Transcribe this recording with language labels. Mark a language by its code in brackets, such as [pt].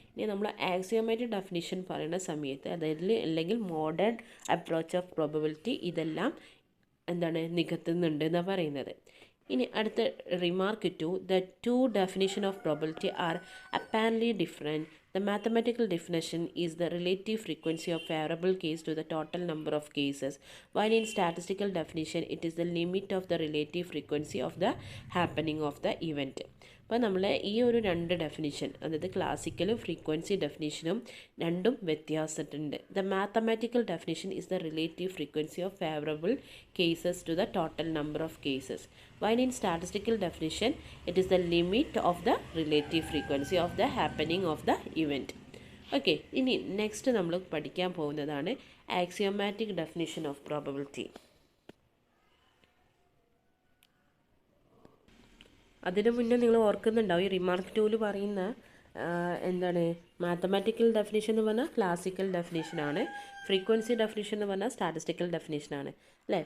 [ml] ഇനി നമ്മൾ axiomatic definition പറയുന്ന സമയത്ത് അതായത് അല്ലെങ്കിൽ മോഡേൺ അപ്രോച്ച് ഓഫ് പ്രോബബിലിറ്റി ഇതെല്ലാം എന്താണ് നികത്തുന്നുണ്ട് എന്നാണ് പറയുന്നത്. ഇനി അടുത്ത [en] Remark 2, the two definition of probability are apparently different. The mathematical definition is the relative frequency of favorable case to the total number of cases, while in statistical definition it is the limit of the relative frequency of the happening of the event. [ml] അപ്പോൾ നമ്മൾ ഈ ഒരു രണ്ട് definition, അതായത് ക്ലാസിക്കലും frequency ഡെഫിനിഷനും രണ്ടും വ്യത്യാസമുണ്ട്. [en] The mathematical definition is the relative frequency of favourable cases to the total number of cases, while in statistical definition it is the limit of the relative frequency of the happening of the event. [ml] Okay, ഇനി next നമ്മൾ പഠിക്കാൻ പോകുന്നതാണ് axiomatic definition of probability. അതിന് മുന്നേ നിങ്ങൾ ഓർക്കുന്നുണ്ടാവും, ഈ remark 2 പറയുന്ന എന്താണ് മാത്തമാറ്റിക്കൽ ഡെഫിനിഷൻ എന്ന് പറഞ്ഞാൽ ക്ലാസിക്കൽ ഡെഫിനിഷനാണ്, ഫ്രീക്വൻസി ഡെഫിനിഷൻ എന്ന് പറഞ്ഞാൽ സ്റ്റാറ്റിസ്റ്റിക്കൽ ഡെഫിനിഷനാണ് അല്ലേ.